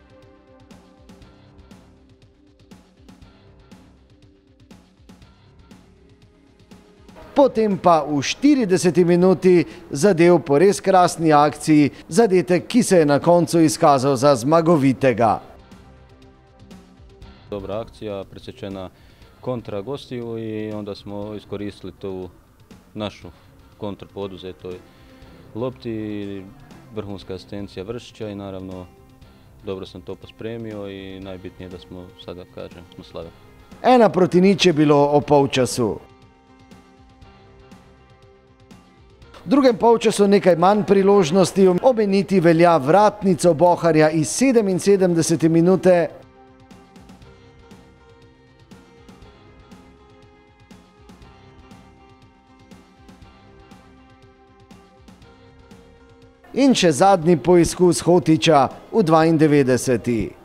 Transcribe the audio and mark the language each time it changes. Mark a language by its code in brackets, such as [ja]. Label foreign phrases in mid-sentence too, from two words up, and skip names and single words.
[sl] Potem pa v 40. minuti zadev po res krasni akciji, zadetek, ki se je na koncu izkazal za zmagovitega. [hr] Dobra akcija, presečena kontra gostiju i onda smo iskoristili tu našu kontru po oduzetoj lopti, vrhunska asistencija Vršića i naravno dobro sam to pospremio i najbitnije da smo sada, kažem, smo slavili. [sl] 1:0 je bilo o polčasu. V drugem polčasu nekaj manj priložnosti, omeniti velja vratnico Boharja iz 77. minute. In še zadnji poizkus Hotića v 92.